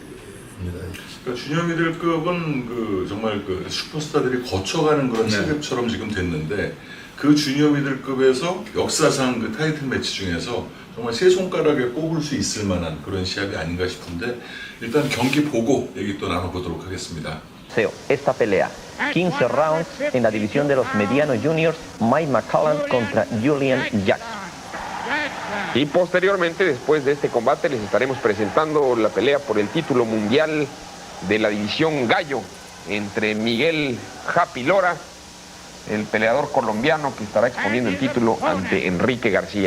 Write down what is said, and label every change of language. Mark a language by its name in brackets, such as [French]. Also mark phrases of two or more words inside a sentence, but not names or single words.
[Korean] 그러니까 주니어 미들급은 그 정말 그 슈퍼스타들이 거쳐가는 그런 체급처럼 지금 됐는데 그 주니어 미들급에서 역사상 그 타이틀 매치 중에서 정말 세 손가락에 꼽을 수 있을 만한 그런 시합이 아닌가 싶은데 일단 경기 보고 얘기 또 나눠보도록 하겠습니다. [Spanish] Esta pelea, 15 rounds en la división de los medianos juniors, Mike McCallum contra Julian Jackson. Y posteriormente, después de este combate, les estaremos presentando la pelea por el título mundial de la división gallo entre Miguel Happy Lora, el peleador colombiano que estará exponiendo el título ante Enrique García.